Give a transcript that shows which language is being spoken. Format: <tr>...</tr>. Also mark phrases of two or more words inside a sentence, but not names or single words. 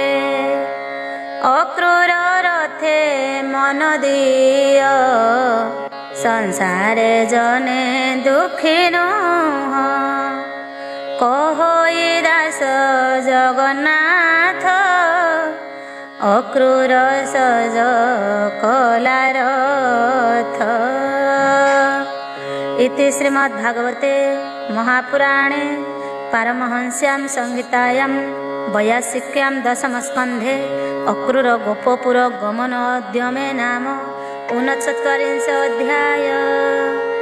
<or>ଅକ୍ରୂର ରଥେ ମନ ଦିଅ ସଂସାରେ ଜନେ ଦୁଃଖୀ ନୁହ। କହଇ ଦାସ ଜଗନ୍ନାଥ ଅକ୍ରୂର ସଜ କଲା ରଥ।</or> <sa>इति श्रीमद्भागवते महापुराणे पारमहंस्यां संहितायां 82 दशमस्कन्धे अक्रूर गोपपुर गमन उद्यमे नाम 39 अध्याय।</sa>